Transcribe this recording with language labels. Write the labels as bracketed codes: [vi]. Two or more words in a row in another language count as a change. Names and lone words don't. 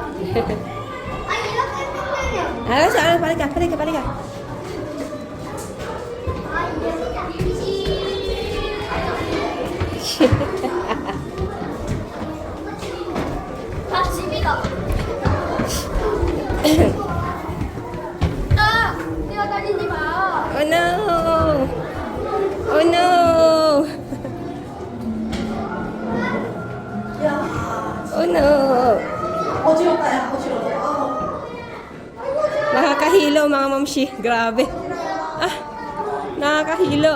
[en] Alright, so, [tl] balik ka. [ko] 집이다. 뛰어다니지 마. [en] Oh no! Oh no! Oh no! [tl] Nakakahilo mga mamshi. Grabe. Ah, nakakahilo.